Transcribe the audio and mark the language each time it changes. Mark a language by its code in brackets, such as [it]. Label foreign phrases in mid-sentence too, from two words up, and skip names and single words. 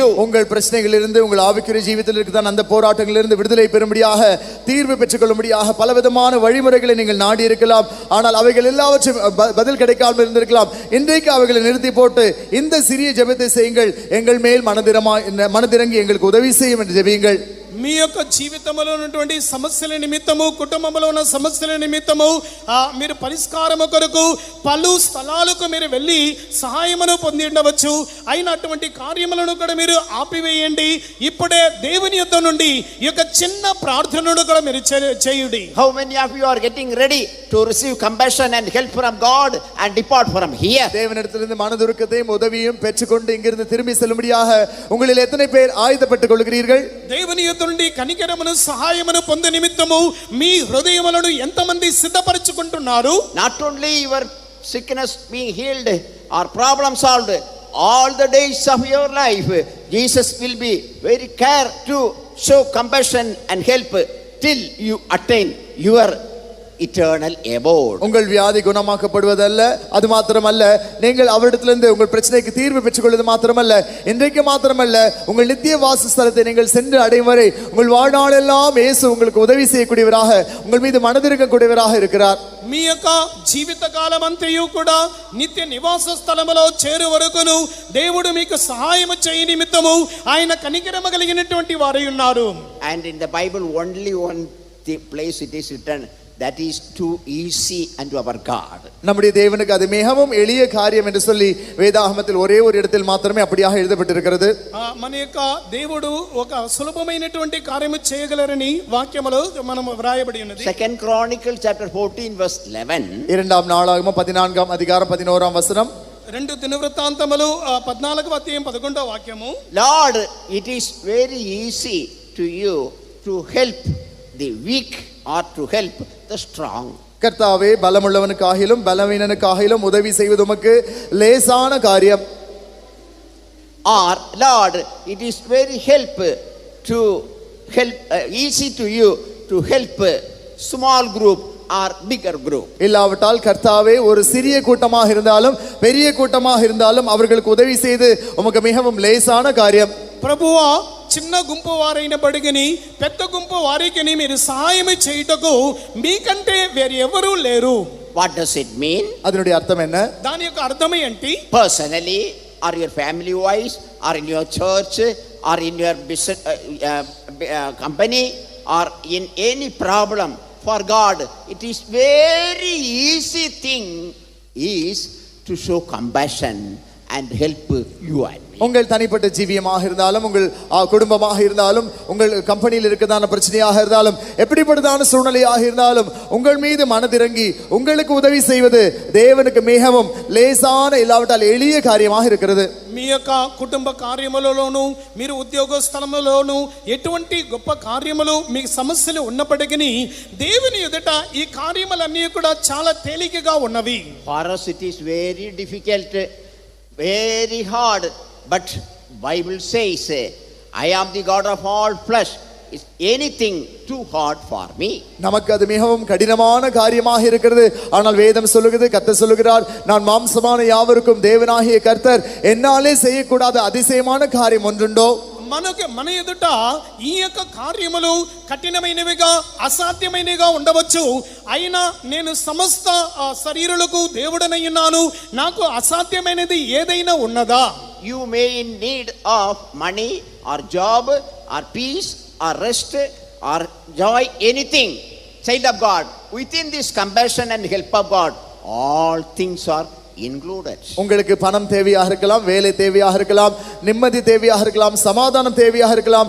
[ta] உங்கள் பிரச்சனைகளிலிருந்து உங்கள் ஆவிக்குரிய ஜீவிதத்தில் இருக்கிற அந்த போராட்டங்களிலிருந்து விடுதலை பெறும்படியாக தீர்வு பெற்றுக்கொள்ளும்படியாக பலவிதமான வழிமுறைகளை நீங்கள் நாடி இருக்கலாம். ஆனால் அவைகள் எல்லாவற்றும் பதில் கிடைக்காமல் இருந்திருக்கலாம். இன்றைக்கு அவைகளை நிறுத்தி போட்டு இந்த சிறிய ஜெபத்தை செய்யுங்கள். எங்கள் மேல் மனதிறங்கி எங்களுக்கு உதவி செய்யும் என்று ஜெபியுங்கள். [te] మీ యొక్క జీవితంలో ఉన్నటువంటి సమస్యల నిమిత్తము కుటుంబంలో ఉన్న సమస్యల నిమిత్తము మీరు పరిష్కారము కొరకు పలు స్థలాలకు మీరు వెళ్ళి సహాయమును పొంది ఉండవచ్చు. అయినటువంటి కార్యములను కూడా మీరు ఆపివేయండి. ఇప్పుడే దేవుని యొద్ద నుండి ఈ యొక్క చిన్న ప్రార్థనను కూడా మీరు చేయుడి. [en] How many of you are getting ready to receive compassion and help from God and depart from here? [ta] தேவனிடத்திலிருந்து மனதுருக்கத்தையும் உதவியும் பெற்றுக்கொண்டு இங்கிருந்து திரும்பி செல்லும்படியாக உங்களில் எத்தனை பேர் ஆயத்தப்பட்டுக் கொள்கிறீர்கள்? [te] దేవుని యొద్ద నుండి కనికరమును సహాయమును పొందే నిమిత్తము మీ హృదయములను ఎంతమంది సిద్ధపరచుకుంటున్నారు? [en] Not only your sickness being healed or problem solved, all the days of your life, Jesus will be very care to show compassion and help till you attain your eternal abode. [ta] உங்கள் வியாதி குணமாக்கப்படுவதல்ல, அது மாத்திரமல்ல, நீங்கள் அவரிடத்திலிருந்து உங்கள் பிரச்சனைக்கு தீர்வு பெற்றுக்கொள்வது மாத்திரமல்ல, இன்றைக்கு மாத்திரமல்ல, உங்கள் நித்திய வாசஸ்தலத்தை நீங்கள் சென்று அடையும் வரை உங்கள் வாழ்நாளெல்லாம் இயேசு உங்களுக்கு உதவி செய்யக்கூடியவராக, உங்கள் மீது மனதிருக்கக்கூடியவராக இருக்கிறார். [te] మీ యొక్క జీవిత కాలం అంతయు కూడా నిత్య నివాస స్థలములో చేరు వరకును దేవుడు మీకు సహాయము చేయ నిమిత్తము ఆయన కనికరము కలిగినటువంటి వారై ఉన్నారు. [en] And in the Bible only one place it is written, that is too easy unto our God. [ta] நம்முடைய தேவனுக்கு அது மிகவும் எளிய காரியம் என்று சொல்லி வேதாகமத்தில் ஒரே ஒரு இடத்தில் மாத்திரமே அப்படியாக எழுதப்பட்டிருக்கிறது. [te] మన యొక్క దేవుడు ఒక సులభమైనటువంటి కార్యము చేయగలరని వాక్యములో మనము వ్రాయబడి ఉన్నది. [en] Second Chronicles chapter 14 verse 11. [ta] இரண்டாம் நாளாகமம் 14ஆம் அதிகாரம் 11ஆம் வசனம். [te] రెండు దినవృత్తాంతములు 14వ అధ్యాయం 11వ వాక్యము. [en] Lord, it is very easy to you to help the weak or to help the strong. [ta] கர்த்தாவே, பலமுள்ளவனுக்காகிலும் பலவீனனுக்காகிலும் உதவி செய்வது உமக்கு லேசான காரியம். [en] Or Lord, it is very easy to you to help small group or bigger group. [ta] இல்லாவிட்டால் கர்த்தாவே, ஒரு சிறிய கூட்டமாக இருந்தாலும் பெரிய கூட்டமாக இருந்தாலும் அவர்களுக்கு உதவி செய்து உமக்கு மிகவும் லேசான காரியம். [te] ప్రభువా, చిన్న గుంపు వారైన బడిగిని పెద్ద గుంపు వారికి మీరు సహాయం చేయుటకు మీకంటే వేరే ఎవరూ లేరు. [en] What does it mean? [ta] அதனுடைய அர்த்தம் என்ன? [te] దాని యొక్క అర్థం ఏంటి? [en] Personally, or your family wise, or in your church, or in your business company, or in any problem, for God it is very easy thing is to show compassion and help you and me. [ta] உங்கள் தனிப்பட்ட ஜீவியமாக இருந்தாலும், உங்கள் குடும்பமாக இருந்தாலும், உங்கள் கம்பெனியில் இருக்கதான பிரச்சனையாக இருந்தாலும், எப்படிப்பட்டதான சூழ்நிலையாக இருந்தாலும் உங்கள் மீது மனதிறங்கி உங்களுக்கு உதவி செய்வது தேவனுக்கு மிகவும் லேசான, இல்லாவிட்டால் எளிய காரியமாக இருக்கிறது. [te] మీ యొక్క కుటుంబ కార్యములలోను, మీరు ఉద్యోగ స్థలములోను ఎటువంటి గొప్ప కార్యములు మీ సమస్యలు ఉన్నప్పటికీ దేవుని ఎదుట ఈ కార్యములన్నీ కూడా చాలా తేలికగా ఉన్నవి. [en] For us it is very difficult, very hard, but Bible says, I am the God of all flesh. Is anything too hard for me? [ta] நமக்கு அது மிகவும் கடினமான காரியமாக இருக்கிறது. ஆனால் வேதம் சொல்லுகிறது, கர்த்தர் சொல்லுகிறார், நான் மாம்சமான யாவருக்கும் தேவனாகிய கர்த்தர், என்னாலே செய்யக்கூடாத அதிசயமான காரியம் ஒன்றுண்டோ? [te] మన ఎదుట ఈ యొక్క కార్యములు కఠినమైనవిగా అసాధ్యమైనవిగా ఉండవచ్చు. అయినా నేను సమస్త శరీరులకు దేవుడనై ఉన్నాను. నాకు అసాధ్యమైనది ఏదైనా ఉన్నదా? [en] You may in need of money or job or peace or rest or joy, anything. Child of God, within this compassion and help of God, all things are included. [ta] உங்களுக்கு பணம் தேவையாக இருக்கலாம், வேலை தேவையாக இருக்கலாம், நிம்மதி தேவையாக இருக்கலாம், சமாதானம் தேவையாக இருக்கலாம்.